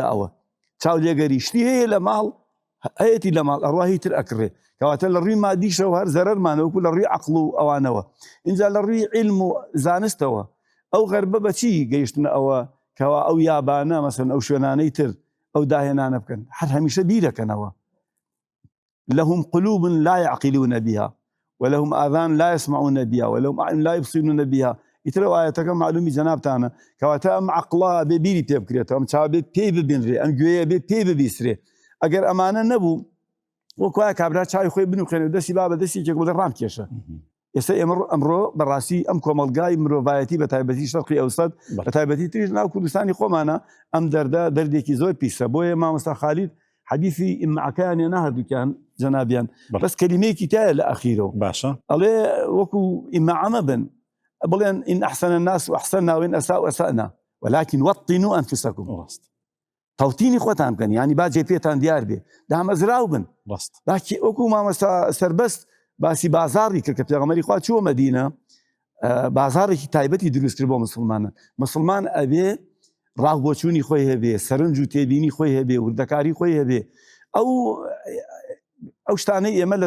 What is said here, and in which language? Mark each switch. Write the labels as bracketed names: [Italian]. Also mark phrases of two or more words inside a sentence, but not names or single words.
[Central Kurdish] ئەوە چاولێگەری شتی هەیە لە ماڵ هەیەی لە ماڵ ئەڕواهی تر ئەکڕێ کەواتە لە ڕووی مادیشەوە هەر زەرەرمانەوەکو لە ڕووی عەقڵ و ئەوانەوە. اینجا لە ڕووی عیلم و زانستەوە ئەو غەربە بەچی گەیشتنە ئەوە کەوا ئەو یابانە مەسەن ئەو شوێنانەی تر ئەو داهێنانە بکەن هەر هەمیشە بیرەکەنەوە. [Arabic] لهم قلوب لا يعقلون بها ولهم آذان لا يسمعون بها ولهم أعين لا يبصرون بها. [Central Kurdish] ئیترە ئاەتەکە معلومی جەنابتانە کەواتە ئەم عەقڵە بێ بیری پێ بکرێتەوە، ئەم چاو بێت پێی ببینرێ، ئەم گوێیە بێت پێی ببیسرێ. ئەگەر ئەمانە نەبوو وەکوایە کابرا چاوی خۆی بنوخێنێ و دەستی با بە دەستێکێک بڵێ ڕامکێشە. ئێستا ئەمڕۆ بەڕاستی ئەم کۆمەلگای مرۆڤایەتی بە تایبەتی شەرقی ئەوسەد بە تایبەتی تریش ناو کوردستانی خۆمانە ئەم دەردێکی زۆر پیسە. بۆیە مامۆستا خالید حەدیثی ئیمعەکەیان هێنا هەردووکیان جەنابیان بەس کەلیمەیەکی تایە لە ئەخیرەوە باشە ئەڵێ وەکو ئیمعەمە بن بڵێن [Arabic] ئین ئەحسەنە الناس وأحسننا وإن أساءوا أسأنا ولكن وطنوا أنفسكم. [Central Kurdish] تەوتینی خۆتان بکەن، ینی باجێ پێتان دیار بێ دامەزراو بن. باکی وەکو مامۆستا سەربەست باسی بازاری کرد کە پێغەمبەری خوا چووە مەدینە بازارێکی تایبەتی دروست کرد بۆ مسلمانە. مسلمان ئەبێ ڕاوبۆچوونی خۆی هەبێ سەرنج و تێبینی خۆی هەبێ وردەکاری خۆی هەبێ ئەو شتانەی ئێمە لە